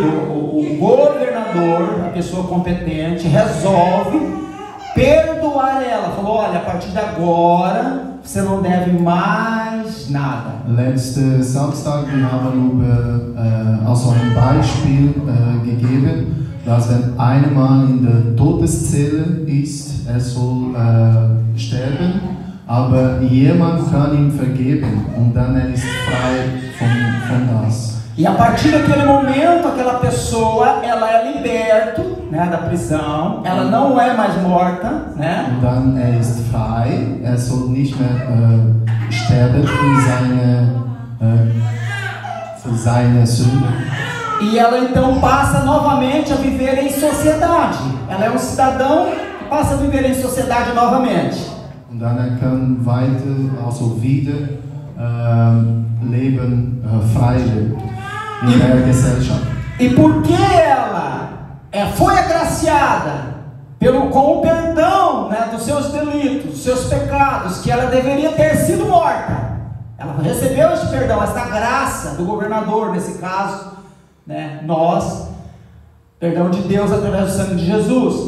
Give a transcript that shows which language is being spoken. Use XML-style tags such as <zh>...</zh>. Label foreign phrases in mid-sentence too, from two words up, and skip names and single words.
<pt>O governador, a pessoa competente, resolve perdoar ela. Falou: olha, a partir de agora você não deve mais nada.</pt> <de>Letzte Samstag wir haben über also ein Beispiel gegeben, dass wenn ein Mann in der Todeszelle ist, soll sterben, aber jemand kann ihm vergeben und dann ist frei von das.</de> <pt>E a partir daquele momento, aquela pessoa, ela é liberta, né, da prisão, ela não é mais morta, né?</pt> <de>Und dann ist frei, soll nicht mehr sterben für seine Sünde.</de> <pt>E ela então passa novamente a viver em sociedade. Ela é um cidadão que passa a viver em sociedade novamente.</pt> <de>Und dann kann weiter, also wieder leben, frei in der Gesellschaft.</de> <pt>E porque ela foi agraciada com o perdão, né, dos seus delitos, dos seus pecados, que ela deveria ter sido morta, ela recebeu este perdão, esta graça do governador, nesse caso, né, perdão de Deus através do sangue de Jesus.</pt>